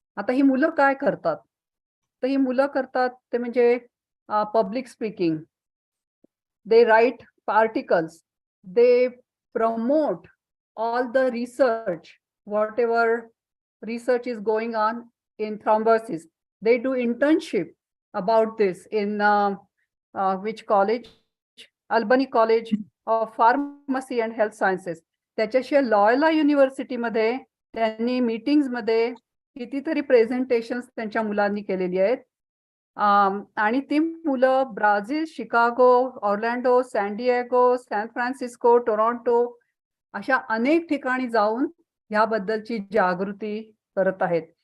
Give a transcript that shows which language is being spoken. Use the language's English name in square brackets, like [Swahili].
[Marathi] आता ही मुलं काय करतात? तर ही मुलं करतात ते म्हणजे [English] Public speaking, they write articles, they promote all the research, whatever research is going on in thrombosis. They do internship about this in which college? Albany College of Pharmacy and Health Sciences. [Marathi] त्याच्याशिवाय Loyola युनिव्हर्सिटीमध्ये त्यांनी मीटिंग्समध्ये कितीतरी presentations त्यांच्या मुलांनी केलेली आहेत. आणि ती मुलं Brazil, Chicago, ऑर्लँडो, San Diego, San Francisco, टोरॉन्टो अशा अनेक ठिकाणी जाऊन ह्याबद्दलची जागृती करत आहेत.